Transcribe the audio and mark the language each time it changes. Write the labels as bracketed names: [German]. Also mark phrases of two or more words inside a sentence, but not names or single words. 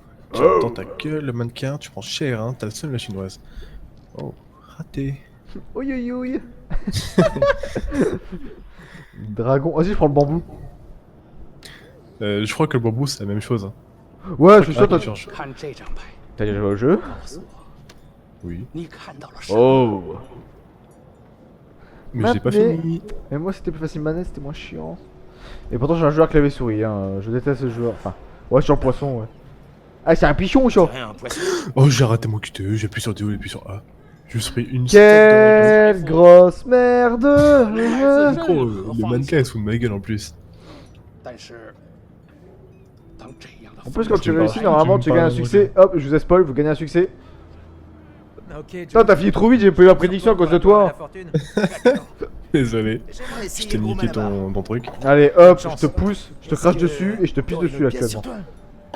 [French] Tiens, dans ta gueule, le mannequin, tu prends cher, hein. T'as le seul, la chinoise. Oh, raté. oui, oui, oui. Dragon, vas-y, je prends le bambou. Je crois que le bambou, c'est la même chose. Hein. Ouais, je suis sûr, Ah, toi, tu changes. [Chinese] 看这张牌， [French] t'as déjà joué au jeu? [Chinese] 告诉我 [French] Oui. [Chinese] 你看到了什么？ Oh. [French] Mais j'ai pas Mais- fini. Mais moi, c'était plus facile manette, c'était moins chiant. Et pourtant, j'ai un joueur clavier souris, hein. Je déteste ce joueur. Enfin, ouais, je suis un poisson, ouais. Ah, c'est un pichon ou chaud? Rien, un poisson. Oh, j'ai raté mon QTE, j'ai appuyé sur D ou j'ai appuyé sur A. J'ai juste pris une Quelle grosse merde! Gros, le mannequin, il se fout de ma gueule en plus. [Chinese] 但是当这样的 [French] En plus, quand tu Tu me réussis, parles- normalement, tu tu me gagnes un parles succès. Hop, je vous ai spoil, vous gagnez un succès. Ok, Putain, t'as fini trop vite, j'ai pas eu la prédiction à cause de toi. Désolé, J'aimerais je essayer t'ai le gros niqué malabar. ton truc. Allez, hop, je Chance. te pousse, je te Est-ce crache que dessus et je te pisse t'aurais dessus une pièce sur actuellement. toi?